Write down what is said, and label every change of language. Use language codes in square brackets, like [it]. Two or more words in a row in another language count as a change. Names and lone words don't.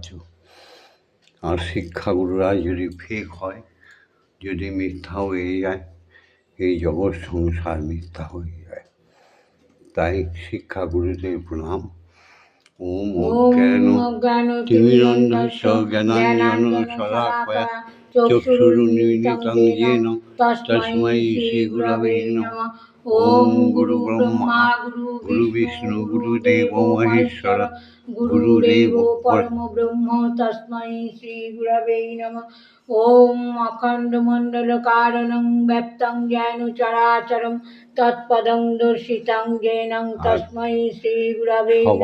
[bn] আর শিক্ষাগুরুরা যদি ফেক হয়, যদি মিথ্যা হয়ে যায়, এই জগৎ সংসার মিথ্যা হয়ে যায়। তাই শিক্ষাগুরুদের প্রণাম। [sa] ওম অজ্ঞানতিমিরন্ধস্য জ্ঞানাঞ্জনশলাকয়া চক্ষুरुन्मीलितं येन তস্मै শ্রীগুরবে নমঃ। ওম গুরু ব্রহ্মা গুরু বিষ্ণু গুরুদেবো মহেশ্বর গুরুদেবো পরম ব্রহ্ম তস্मै শ্রীগুরবে নমঃ। ওম অখণ্ডমণ্ডলকারণং ব্যপ্তং জ্ঞান চরাচরং তৎপদং দর্শিতং জ্ঞেন তস্मै শ্রীগুরবে নমঃ।